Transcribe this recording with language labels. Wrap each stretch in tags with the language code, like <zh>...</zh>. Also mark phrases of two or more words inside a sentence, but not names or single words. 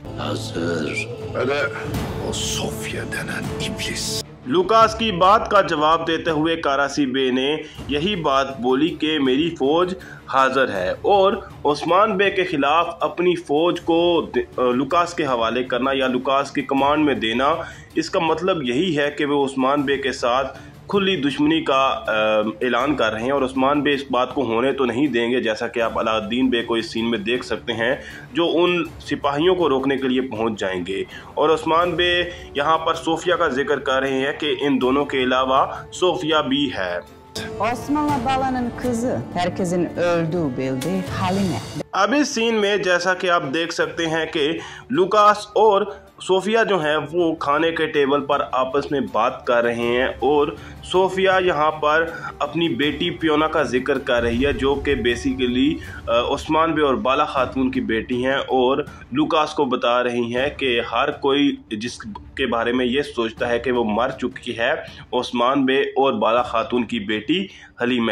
<hi>लुकास की बात का जवाब देते हुए कारासी बे ने यही बात बोली कि मेरी फ़ौज हाज़िर है, और उस्मान बे के ख़िलाफ़ अपनी फ़ौज को लुकास के हवाले करना या लुकास की कमांड में देना, इसका मतलब यही है कि वो उस्मान बे के साथ खुली दुश्मनी का ऐलान कर रहे हैं। और उस्मान बे इस बात को होने तो नहीं देंगे, जैसा कि आप अलाउद्दीन बे को इस सीन में देख सकते हैं, जो उन सिपाहियों को रोकने के लिए पहुंच जाएंगे। और उस्मान बे यहाँ पर सोफिया का जिक्र कर रहे हैं कि इन दोनों के अलावा सोफिया भी है।</hi> <tr>Osman'la Bala'nın kızı, herkesin öldüğü bildiği Halime.</tr> <hi>अब इस सीन में जैसा कि आप देख सकते हैं कि लुकास और सोफिया जो है वो खाने के टेबल पर आपस में बात कर रहे हैं और सोफिया यहाँ पर अपनी बेटी पियोना का जिक्र कर रही है, जो कि बेसिकली उस्मान बे और बाला खातून की बेटी हैं, और लुकास को बता रही हैं कि हर कोई जिसके बारे में ये सोचता है कि वो मर चुकी है, उस्मान बे और बाला खातून की बेटी हलीमा।</hi>